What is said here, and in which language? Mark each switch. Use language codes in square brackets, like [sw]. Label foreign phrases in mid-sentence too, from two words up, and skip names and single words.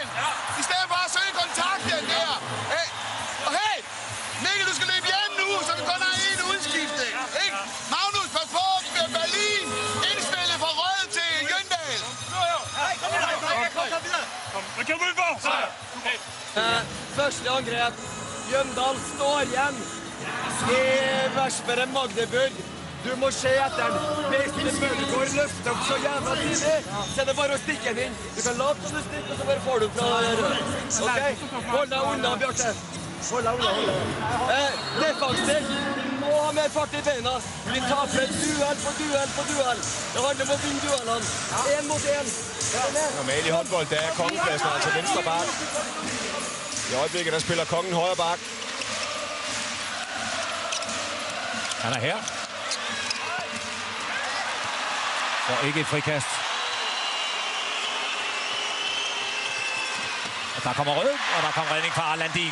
[da] Ja. I stedet for at søge kontakten der. Hey. Og hey, Mikkel, du skal løbe hjem nu, så vi kun har en udskiftning. Ja. Ikke? Magnus, pas på, Berlin. Indspillet fra Røde til Jøndal. Kom, hvad kan du udenfor? [no] Første angrep. Jøndal står igjen i Vestberg Magdeburg. Du må se etter den. Hvis Mølgaard løfter opp så jævla tidlig, så er det bare å stikke den inn. Du kan late som du stikker, så bare får du fra rød. Ok? Hold deg unna, Bjarte. Hold deg unna. Defensivt. Vi må ha mer fart i beina. Vi taper duell på duell på duell. Det handler om å vinne duellene. 1 mot 1. [da] Normalt i håndbold, der er kongepladsen altså venstre bak. I øjeblikket, der spiller kongen højre bak. Han er her. Og ikke et frikast. Og der kommer Rød, og der kommer redning fra Landin.